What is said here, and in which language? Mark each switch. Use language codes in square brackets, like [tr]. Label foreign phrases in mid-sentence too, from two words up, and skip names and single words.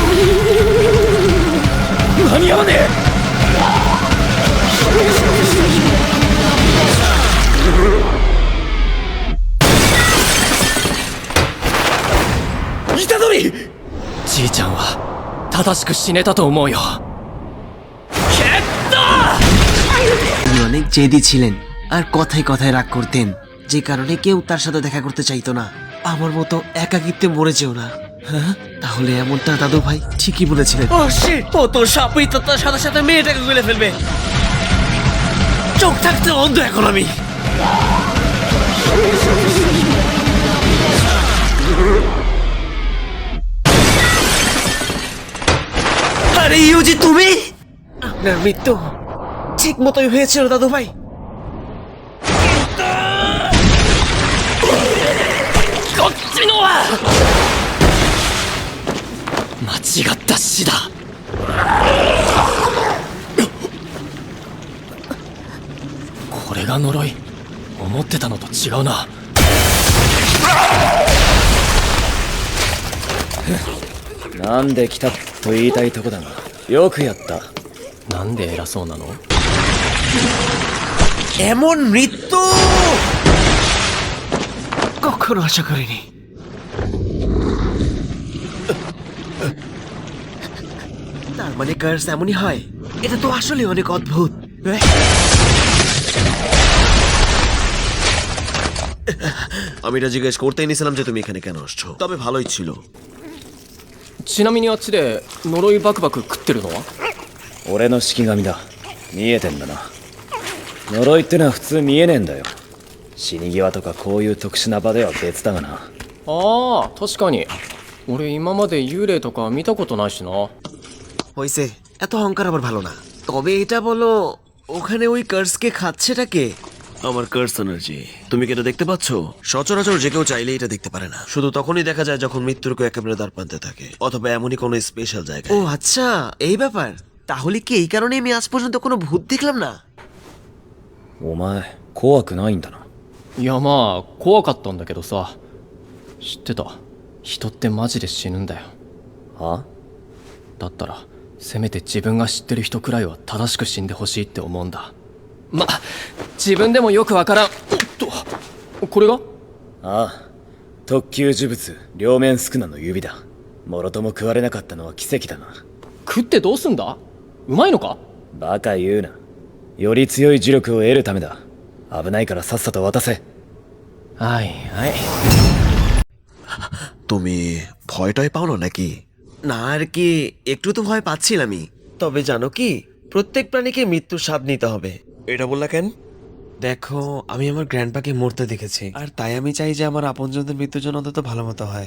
[ja] 間に合わねえ。虎杖！じいちゃんは正しく死ねたと思うよ。 [bn] তিনি অনেক জেদি ছিলেন আর কথায় কথায় রাগ করতেন, যে কারণে কেউ তার সাথে দেখা করতে চাইতো না। আমার মতো একাকিত্বে মরে যেও না। হ্যাঁ, তাহলে এমনটা দাদু ভাই ঠিকই বলেছিলেন। [en] oh shit, [bn] ও তো সাপই তো তার সাথে সাথে মেয়েটাকে গলে ফেলবে। চোখ থাকতে অন্ধ এখন আমি। আরে ইউজি, তুমি? আপনার মৃত্যু ঠিক মতোই হয়েছিল দাদু ভাই। [ja] こっちのは間違った死だ。これが呪い？思ってたのと違うな。なんで来たと言いたいとこだが、よくやった。なんで偉そうなの？ [bn] এমন মৃত্যু কখনো আশা করিনি। তার মানে কার্স এমনই হয়? এটা তো আসলে অনেক অদ্ভুত। আমি এটা জিজ্ঞেস করতেই নিছিলাম যে তুমি এখানে কেন আসছো, তবে ভালোই ছিল। [ja] ちなみにあっちで呪いバクバク食ってるのは？俺の式神だ。見えてんだな。呪いってのは普通見えねえんだよ。死に際とかこういう特殊な場では別だがな。ああ、確かに。俺今まで幽霊とか見たことないしな。 [bn] হইছে, এত অহংকার আবার ভালো না। তবে এটা বলো, ওখানে ওই কার্সকে খাচ্ছেটা কে? আমার [en] curse energy. [bn] তুমি কি এটা দেখতে পাচ্ছ? সচরাচর যে কেউ চাইলে এটা দেখতে পারে না, শুধু তখনই দেখা যায় যখন মৃত্যুর কেউ একেবারে দ্বার প্রান্তে থাকে, অথবা এমনই কোনো স্পেশাল জায়গায়। ও আচ্ছা, এই ব্যাপার। তাহলে কি এই কারণে আমি আজ পর্যন্ত কোনো ভূত দেখলাম না? [ja] お前怖くないんだな。いやまあ怖かったんだけどさ。知ってた？人ってマジで死ぬんだよ。は？だったらせめて自分が知ってる人くらいは正しく死んでほしいって思うんだ。ま、自分でもよくわからん。おっと、これが？ああ、特級呪物両面宿儺の指だ。もろとも食われなかったのは奇跡だな。食ってどうすんだ？うまいのか？バカ言うな。より強い呪力を得るためだ。危ないからさっさと渡せ。はいはい。 [bn] তুমি ভয়টাই পাও না নাকি? না আর কি, একটু তো ভয় পাচ্ছিলামই। তবে জানো কি, প্রত্যেক প্রাণীকে মৃত্যুর স্বাদ নিতে হবে। এটা বললা কেন? দেখো, আমি আমার গ্র্যান্ডপাকে মরতে দেখেছি, আর তাই আমি চাই যে আমার আপনজনদের মৃত্যুর জন্য অন্তত ভালো মতো হয়।